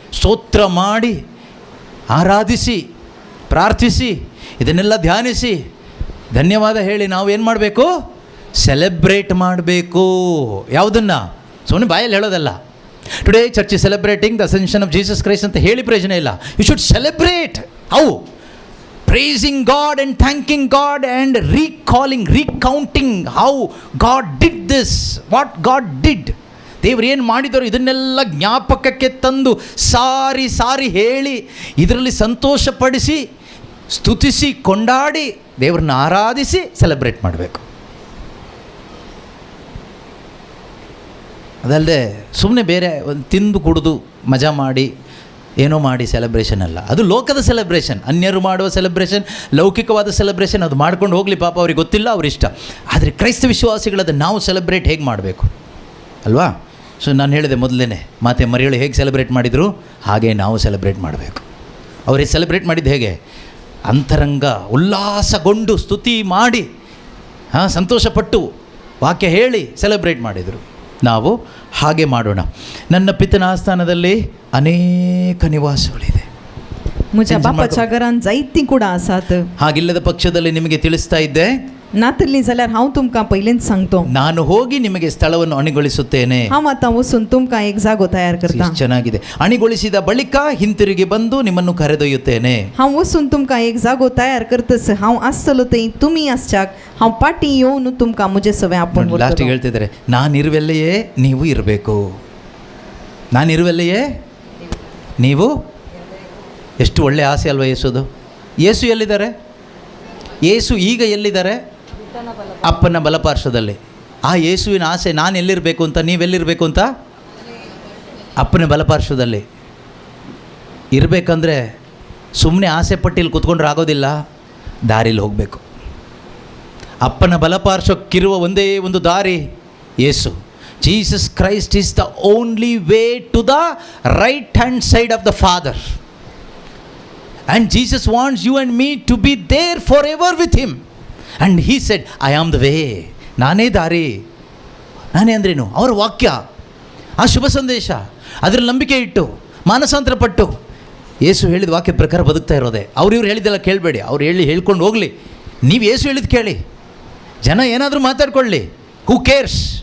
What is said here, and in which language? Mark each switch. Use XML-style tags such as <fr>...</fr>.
<kn>ಸ್ತೋತ್ರ ಮಾಡಿ, ಆರಾಧಿಸಿ, ಪ್ರಾರ್ಥಿಸಿ, ಇದನ್ನೆಲ್ಲ ಧ್ಯಾನಿಸಿ, ಧನ್ಯವಾದ ಹೇಳಿ ನಾವು ಏನು ಮಾಡಬೇಕು? ಸೆಲೆಬ್ರೇಟ್ ಮಾಡಬೇಕು. ಯಾವುದನ್ನು? ಸುಮ್ಮನೆ ಬಾಯಲ್ಲಿ ಹೇಳೋದಲ್ಲ.</kn> <en>today church is celebrating the ascension of Jesus Christ</en> <kn>ಅಂತ ಹೇಳಿ ಪ್ರಯೋಜನ ಇಲ್ಲ.</kn> <en>You should celebrate. How? praising God and thanking God and recounting how God did this, what God did.</en> <kn>ದೇವರು ಏನು ಮಾಡಿದರು ಇದನ್ನೆಲ್ಲ ಜ್ಞಾಪಕಕ್ಕೆ ತಂದು ಸಾರಿ ಸಾರಿ ಹೇಳಿ ಇದರಲ್ಲಿ ಸಂತೋಷಪಡಿಸಿ ಸ್ತುತಿಸಿ ಕೊಂಡಾಡಿ ದೇವ್ರನ್ನ ಆರಾಧಿಸಿ ಸೆಲೆಬ್ರೇಟ್ ಮಾಡಬೇಕು. ಅದಲ್ಲದೆ ಸುಮ್ಮನೆ ಬೇರೆ ಒಂದು ತಿಂದು ಕುಡಿದು ಮಜಾ ಮಾಡಿ ಏನೋ ಮಾಡಿ ಸೆಲೆಬ್ರೇಷನ್ ಅಲ್ಲ. ಅದು ಲೋಕದ ಸೆಲೆಬ್ರೇಷನ್, ಅನ್ಯರು ಮಾಡುವ ಸೆಲೆಬ್ರೇಷನ್, ಲೌಕಿಕವಾದ ಸೆಲೆಬ್ರೇಷನ್. ಅದು ಮಾಡ್ಕೊಂಡು ಹೋಗಲಿ, ಪಾಪ ಅವ್ರಿಗೆ ಗೊತ್ತಿಲ್ಲ, ಅವ್ರಿಷ್ಟ. ಆದರೆ ಕ್ರೈಸ್ತ ವಿಶ್ವಾಸಿಗಳದ್ದು ನಾವು ಸೆಲೆಬ್ರೇಟ್ ಹೇಗೆ ಮಾಡಬೇಕು ಅಲ್ವಾ? ಸೊ ನಾನು ಹೇಳಿದೆ ಮೊದಲೇ, ಮಾತೆ ಮರಿಯಳು ಹೇಗೆ ಸೆಲೆಬ್ರೇಟ್ ಮಾಡಿದರು ಹಾಗೆ ನಾವು ಸೆಲೆಬ್ರೇಟ್ ಮಾಡಬೇಕು. ಅವರೇ ಸೆಲೆಬ್ರೇಟ್ ಮಾಡಿದ್ದು ಹೇಗೆ? ಅಂತರಂಗ ಉಲ್ಲಾಸಗೊಂಡು ಸ್ತುತಿ ಮಾಡಿ ಸಂತೋಷಪಟ್ಟು ವಾಕ್ಯ ಹೇಳಿ ಸೆಲೆಬ್ರೇಟ್ ಮಾಡಿದರು. ನಾವು ಹಾಗೆ ಮಾಡೋಣ. ನನ್ನ ಪಿತನ ಆಸ್ಥಾನದಲ್ಲಿ ಅನೇಕ ನಿವಾಸಗಳಿದೆ.</kn> <kok>मुझ्या बापाच्या घरान जायतीं कुडां आसात.</kok> <kn>ಹಾಗಿಲ್ಲದ ಪಕ್ಷದಲ್ಲಿ ನಿಮಗೆ ತಿಳಿಸ್ತಾ ಇದ್ದೆ,</kn> <kok>नातली जाल्यार हांव तुमकां पयलींच सांगतो,</kok> <kn>ನಾನು ಹೋಗಿ ನಿಮಗೆ ಸ್ಥಳವನ್ನು ಅಣಿಗೊಳಿಸುತ್ತೇನೆ.</kn> <kok>हांव आतां वचून तुमकां एक जागो तयार करता.</kok> <kn>ಎಷ್ಟು ಚೆನ್ನಾಗಿದೆ. ಅಣಿಗೊಳಿಸಿದ ಬಳಿಕ ಹಿಂತಿರುಗಿ ಬಂದು ನಿಮ್ಮನ್ನು ಕರೆದೊಯ್ಯುತ್ತೇನೆ.</kn> <kok>हांव वचून तुमकां एक जागो तयार करतस. हांव आसतलो थंय, तुमी आसच्याक. हांव पाटी येवन तुमकां म्हजे सवे आपोवन</kok> <kn>ಲಾಸ್ಟಿಗೆ</kn> <kok>व्हरतलो.</kok> <kn>ಹೇಳ್ತಿದ್ದಾರೆ, ನಾನಿರುವೆಲ್ಲೆಯೇ ನೀವು ಇರಬೇಕು. ನಾನಿರುವೆಲ್ಲೆಯೇ ನೀವು. ಎಷ್ಟು ಒಳ್ಳೆ ಆಸೆ ಅಲ್ವಾ ಯೇಸುದು. ಯೇಸು ಎಲ್ಲಿದ್ದಾರೆ? ಯೇಸು ಈಗ ಎಲ್ಲಿದ್ದಾರೆ? ಅಪ್ಪನ ಬಲಪಾರ್ಶ್ವದಲ್ಲಿ. ಆ ಯೇಸುವಿನ ಆಸೆ ನಾನು ಎಲ್ಲಿರಬೇಕು ಅಂತ, ನೀವೆಲ್ಲಿರಬೇಕು ಅಂತ? ಅಪ್ಪನ ಬಲಪಾರ್ಶ್ವದಲ್ಲಿ ಇರಬೇಕಂದ್ರೆ ಸುಮ್ಮನೆ ಆಸೆ ಪಟ್ಟಿಲ್ಲಿ ಕೂತ್ಕೊಂಡ್ರೆ ಆಗೋದಿಲ್ಲ, ದಾರಿಲಿ ಹೋಗಬೇಕು. ಅಪ್ಪನ ಬಲಪಾರ್ಶ್ವಕ್ಕಿರುವ ಒಂದೇ ಒಂದು ದಾರಿ ಯೇಸು.</kn> <en>Jesus Christ is the only way to the right hand side of the father. And Jesus wants you and me to be there forever with him. And he said, I am the way.</en> <kn>ನಾನೇ ದಾರಿ. ನಾನೇ ಅಂದ್ರೇನು? ಅವರ ವಾಕ್ಯ, ಆ ಶುಭ ಸಂದೇಶ, ಅದರಲ್ಲಿ ನಂಬಿಕೆ ಇಟ್ಟು ಮಾನಸಾಂತರ ಪಟ್ಟು ಯೇಸು ಹೇಳಿದ ವಾಕ್ಯ ಪ್ರಕಾರ ಬದುಕ್ತಾ ಇರೋದೆ. ಇವ್ರು ಹೇಳಿದ್ದೆಲ್ಲ ಕೇಳಬೇಡಿ. ಅವ್ರು ಹೇಳ್ಕೊಂಡು ಹೋಗಲಿ. ನೀವು ಯೇಸು ಹೇಳಿದ್ದು ಕೇಳಿ. ಜನ ಏನಾದರೂ ಮಾತಾಡ್ಕೊಳ್ಳಿ,</kn> <en>Who cares?</en>